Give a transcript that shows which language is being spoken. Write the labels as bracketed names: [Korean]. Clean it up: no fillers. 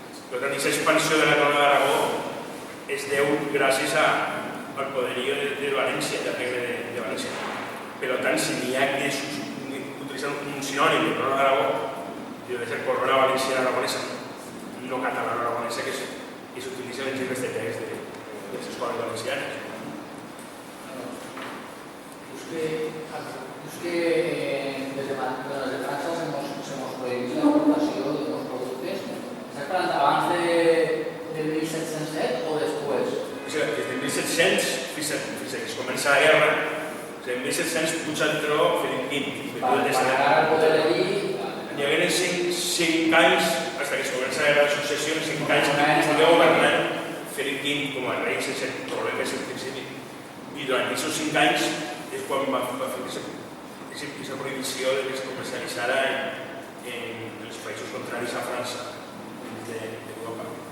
[Catalan] Per tant, aquesta expansió de la Corona d'Aragó es deu gràcies al poderío de València, del regne de València. Per tant, si n'hi ha que utilitzar un sinònim de Corona d'Aragó, deu ser Corona Valenciana Aragonesa, no catalana aragonesa, que s'utilitza en els llibres de text de les escoles valencianes. [Spanish] Es que desde Francia se nos prohibió la exportación de los productos. ¿Estás hablando antes de 1707 o después? [Catalan] Des de 1700 fins que es comença la guerra, en 1700 puja el tro Felip V. [Spanish] Para llegar al poder allí... [Catalan] Hi hagueren 5 anys, fins que es comença la guerra de successió, 5 anys que podia governar Felip V com a rei sense problemes en principi. I durant aquests 5 anys és quan va fer aquesta prohibició de que es comercialitzara en els països contraris a França d'Europa.